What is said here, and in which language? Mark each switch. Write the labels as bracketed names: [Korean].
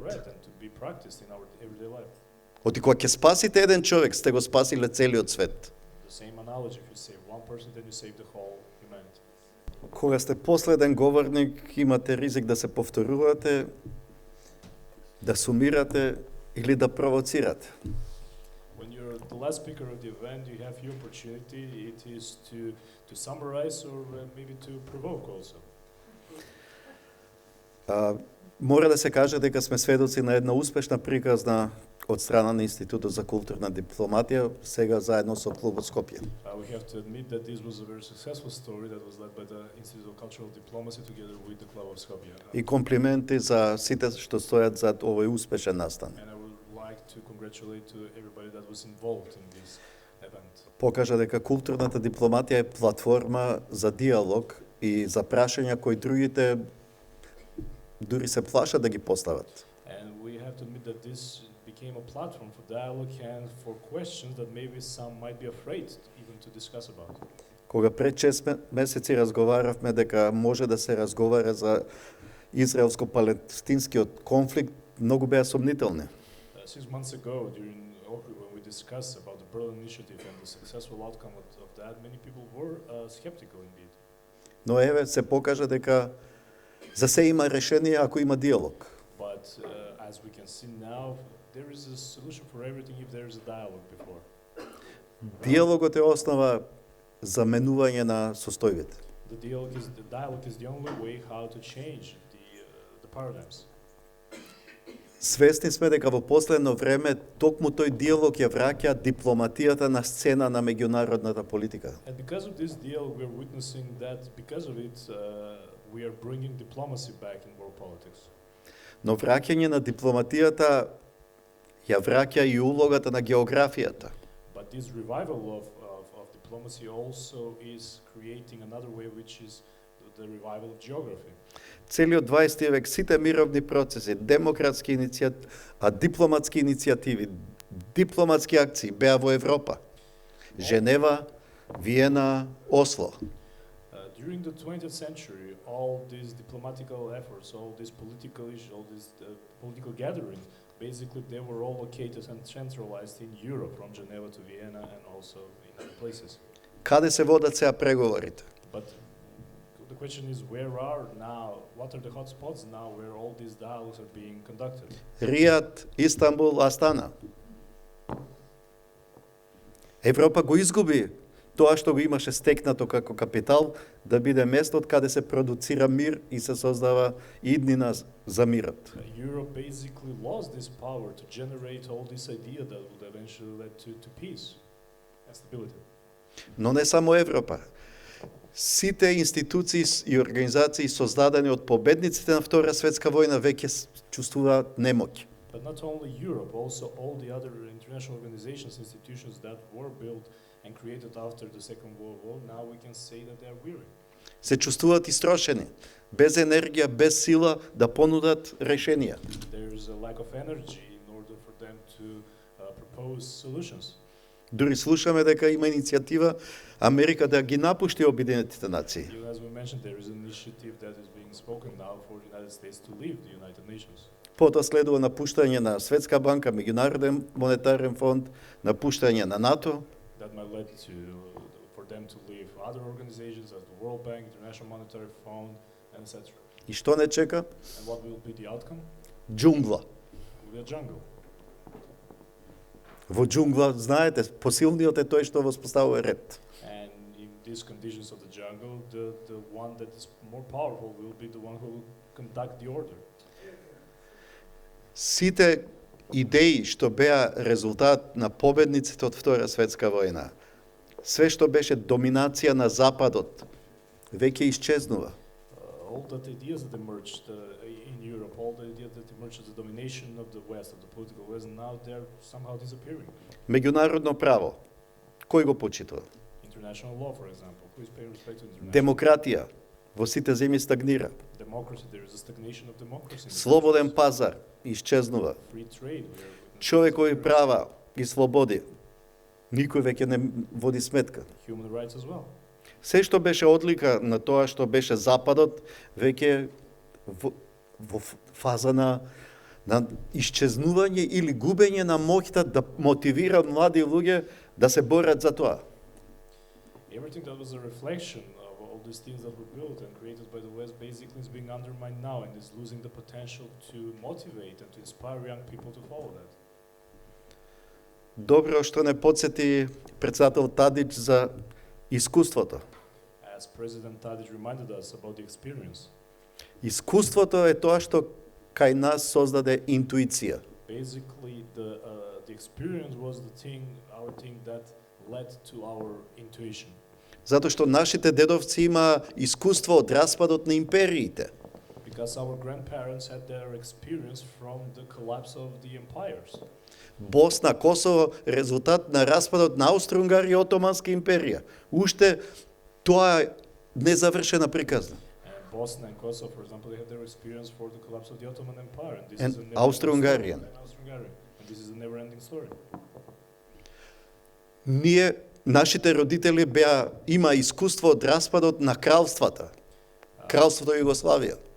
[English] read and to be practiced in our everyday life. [Macedonian] Оти кога ќе спасите еден човек, сте го спасиле целиот свет. [English] The same analogy, if you save one person, then you save the whole humanity. [Macedonian] Кога сте последен говорник, имате ризик да се повторувате, да сумирате или да провоцирате. [English] When you're the last speaker of the event, you have your opportunity. It is to summarize or maybe to provoke also. [Macedonian] Мора да се каже дека сме сведоци на една успешна приказна од страна на Институтот за културна дипломатија, сега заедно со клубот Скопје. [English] We have to admit that this was a very successful story that was led by the Institute of Cultural Diplomacy together with the Club of Skopje. [Macedonian] И комплименти за сите што стојат зад овој успешен настан. [English] And I would like to congratulate to everybody that was involved in this event. [Macedonian] Покажа дека културната дипломатија е платформа за диалог и за прашања кои другите дури се плашат да ги постават. [English] And we have to admit that this became a platform for dialogue and for questions that maybe some might be afraid even to discuss about. [Macedonian] Кога пред 6 месеци разговаравме дека може да се разговара за израелско-палестинскиот конфликт, многу беа сомнителни. [English] 6 months ago, during Ohrid, when we discussed about the Berlin Initiative and the successful outcome of that, many people were skeptical indeed. [Macedonian] Но еве се покажа дека за се има решение ако има диалог. [English] But as we can see now, there is a solution for everything if there is a dialogue before. [Macedonian] Диалогот е основа за менување на состојбите. [English] The dialogue is the only way how to change the paradigms. [Macedonian] Свесни сме дека во последно време токму тој диалог ја враќа дипломатијата на сцена на меѓународната политика. [English] And because of this dialogue, we are witnessing that because of it, we are bringing diplomacy back in world politics. [Macedonian] Но враќање на дипломатијата ја враќа и улогата на географијата. [English] But this revival of diplomacy also is creating another way, which is the revival of geography. [Macedonian] Целиот 20 век сите мировни процеси, демократски дипломатски иницијативи, дипломатски акции беа во Европа. Женева, Виена, Осло. [English] During the 20th century, all these diplomatical efforts, all these political issues, all these political gatherings, basically they were all located and centralized in Europe, from Geneva to Vienna and also in other places. [Macedonian] Каде се водат сега преговорите? [English] But the question is, where are now, what are the hot spots now where all these dialogues are being conducted? [Macedonian] Ријад, Истанбул, Астана. Европа го изгуби тоа што го имаше стекнато како капитал, да биде место од каде се продуцира мир и се создава иднина за мирот. [English] Europe basically lost this power to generate all this idea that would eventually lead to peace and stability. [Macedonian] Но не само Европа. Сите институции и организации создадени од победниците на Втора светска војна веќе чувствуваат немоќ. [English] But not only Europe, also all the other international organizations, institutions that were built and created after the Second World War, now we can say that they are weary. [Macedonian] Се чувствуваат истрошени, без енергија, без сила да понудат решенија. [English] There is a lack of energy in order for them to propose solutions. [Macedonian] Дури слушаме дека има иницијатива Америка да ги напушти Обединетите нации. [English] As we mentioned, there is an initiative that is being spoken now for the United States to leave the United Nations. [Macedonian] Потоа следува напуштање на Светска банка, Меѓународен монетарен фонд, напуштање на НАТО. [English] That might lead for them to leave other organizations as the World Bank, International Monetary Fund, and etc. [Macedonian] И што не чека? [English] And what will be the outcome? [Macedonian] Џунгла. [English] Will be a jungle. [Macedonian] Во џунгла, знаете, посилниот е тој што воспоставува ред. [English] And in these conditions of the jungle, the one that is more powerful will be the one who will conduct the order. [Macedonian] Сите идеи што беа резултат на победниците од Втора светска војна, све што беше доминација на Западот, веќе исчезнува. [English] All the ideas that emerged in Europe, all the ideas that emerged as the domination of the West, of the political West, now they're somehow disappearing. [Macedonian] Меѓународно право, кој го почитува? [English] International law, for example, who is paying respect to international? [Macedonian] Демократија во сите земји стагнира. [English] Democracy, there is a stagnation of democracy. [Macedonian] Слободен пазар исчезнува. [English] Free trade. [Macedonian] Човекови права и слободи, никој веќе не води сметка. [English] Human rights as well. [Macedonian] Се што беше одлика на тоа што беше Западот, веќе во фаза на исчезнување или губење на моќта да мотивира млади луѓе да се борат за тоа. [English] Everything that was a reflection of all these things that were built and created by the West basically is being undermined now and is losing the potential to motivate and to inspire young people to follow that. [Macedonian] Добро што не подсети председател Тадич за искуството. [English] As President Tadic reminded us about the experience, [Macedonian] Искуството е тоа што кај нас создаде интуиција. [English] basically the experience was our thing that led to our intuition. [Macedonian] Затоа што нашите дедовци има искуство од распадот на империите. [English] Because our grandparents had their experience from the collapse of the empires. [Macedonian] Босна, Косово, резултат на распадот на Аустро-Унгарија и Отоманска империја. Уште тоа е незавршена приказна. [English] And Bosnia and Kosovo, for example, they had their experience for the collapse of the Ottoman Empire. And this And is a never-ending Austro-Hungarian. story. And Austro-Hungarian. And this is a never-ending story. [Macedonian] Ние, нашите родители има искуство од распадот на кралствата. Кралството Југославија.